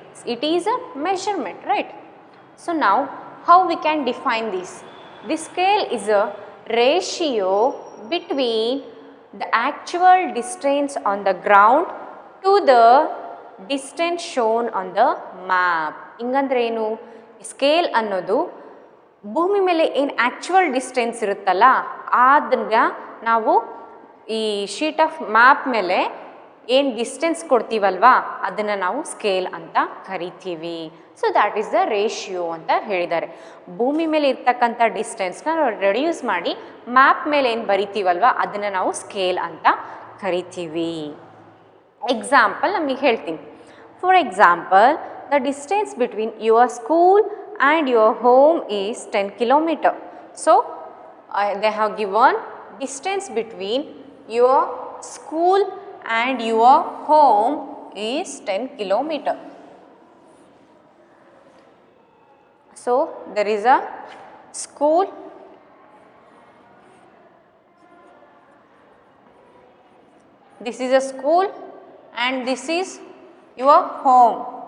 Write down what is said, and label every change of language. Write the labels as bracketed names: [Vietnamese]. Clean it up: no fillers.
[English] It is a measurement, right? So now how we can define this? The scale is a ratio between the actual distance on the ground to the distance shown on the map. [Kannada] ಹಿಂಗಂದ್ರೆ ಏನು, scale ಅನ್ನೋದು ಭೂಮಿ ಮೇಲೆ ಏನು actual distance ಇರುತ್ತಲ್ಲ ಅದನ್ನ ನಾವು ಈ sheet of map ಮೇಲೆ ಏನು ಡಿಸ್ಟೆನ್ಸ್ ಕೊಡ್ತೀವಲ್ವಾ ಅದನ್ನು ನಾವು ಸ್ಕೇಲ್ ಅಂತ ಕರಿತೀವಿ. [English] so that is the ratio [Kannada] ಅಂತ ಹೇಳಿದ್ದಾರೆ. ಭೂಮಿ ಮೇಲೆ ಇರ್ತಕ್ಕಂಥ ಡಿಸ್ಟೆನ್ಸ್ನ ರೆಡ್ಯೂಸ್ ಮಾಡಿ ಮ್ಯಾಪ್ ಮೇಲೆ ಏನು ಬರಿತೀವಲ್ವ ಅದನ್ನು ನಾವು ಸ್ಕೇಲ್ ಅಂತ ಕರಿತೀವಿ. ಎಕ್ಸಾಂಪಲ್ ನಮಗೆ ಹೇಳ್ತೀನಿ. [English] For example, the distance between your school and your home is 10 kilometer. So they have given distance between your school and your home is 10 kilometer. So there is a school, this is a school and this is your home.